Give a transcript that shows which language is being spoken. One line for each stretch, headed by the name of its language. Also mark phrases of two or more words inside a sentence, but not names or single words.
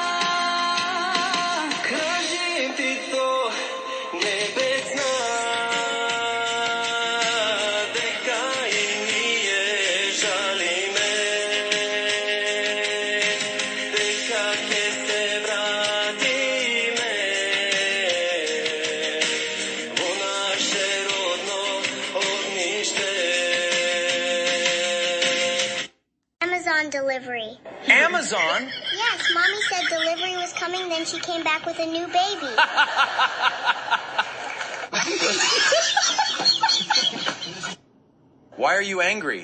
Macedonian: Кажи ти то, небесна, дека и ние жалиме, дека ќе се вратиме во наше родно огниште.
English: Amazon delivery. Amazon? Yes, Mommy said delivery was coming, then she came back with a new baby. Why are you angry?